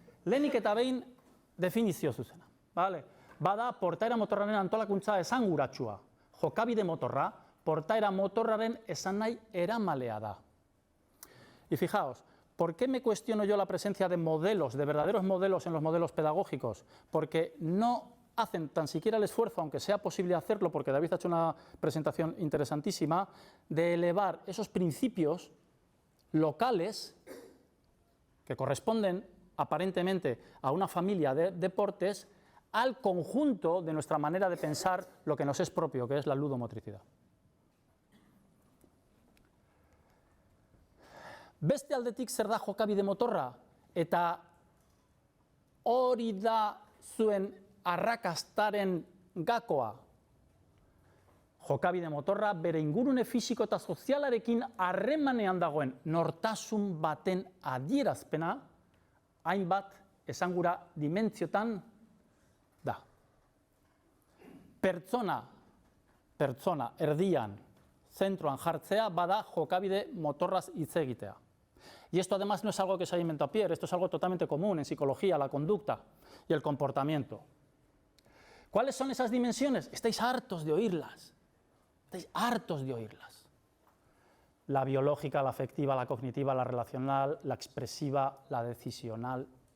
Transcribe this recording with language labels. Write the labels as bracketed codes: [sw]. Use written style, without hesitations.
[eu] Lehenik eta behin definizio zuzena. Vale? Bada, portaera motorraren antolakuntza esanguratsua. Jokabide motorra, portaera motorraren esanahi eramalea da. [es] Y fijaos, ¿por qué me cuestiono yo la presencia de modelos, de verdaderos modelos en los modelos pedagógicos? Porque no hacen tan siquiera el esfuerzo, aunque sea posible hacerlo, porque David ha hecho una presentación interesantísima, de elevar esos principios locales que corresponden aparentemente a una familia de deportes al conjunto de nuestra manera de pensar lo que nos es propio, que es la ludomotricidad. [eu] Beste aldetik zer da jokabide motorra, eta hori da zuen arrakastaren gakoa. Jokabide motorra bere ingurune fisiko eta sozialarekin harremanean dagoen nortasun baten adierazpena, hainbat esangura dimentziotan da. Pertsona erdian, zentroan jartzea bada jokabide motorraz hitz egitea. [es] Y esto además no es algo que se haya inventado Pierre, esto es algo totalmente común en psicología, la conducta y el comportamiento. ¿Cuáles son esas dimensiones? Estáis hartos de oírlas. Estáis hartos de oírlas. La biológica, la afectiva, la cognitiva, la relacional, la expresiva, la decisional.